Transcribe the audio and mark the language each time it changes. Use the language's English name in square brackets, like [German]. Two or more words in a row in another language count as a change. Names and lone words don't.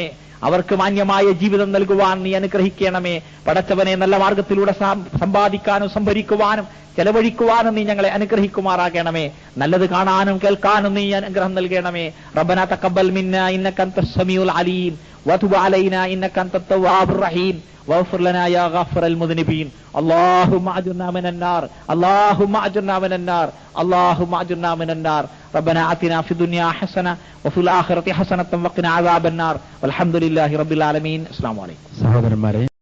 [Malayalam] അവർക്ക് മാന്യമായ ജീവിതം നൽകുവാൻ നീ അനുഗ്രഹിക്കണമേ. പടച്ചവനെ നല്ല മാർഗത്തിലൂടെ സമ്പാദിക്കാനും സംഭരിക്കുവാനും ചെലവഴിക്കുവാനും നീ ഞങ്ങളെ അനുഗ്രഹിക്കുമാറാകണമേ. നല്ലത് കാണാനും കേൾക്കാനും നീ അനുഗ്രഹം നൽകണമേ. [Arabic] ربنا تقبل منا إنك أنت السميع العليم وتب علينا إنك أنت التواب الرحيم واغفر لنا يا غافر المذنبين اللهم اجرنا من النار اللهم اجرنا من النار اللهم اجرنا من النار ربنا آتنا في الدنيا حسنة وفي الآخرة حسنة وقنا عذاب النار والحمد لله رب العالمين. السلام عليكم. [Malayalam] സഹോദരന്മാരെ,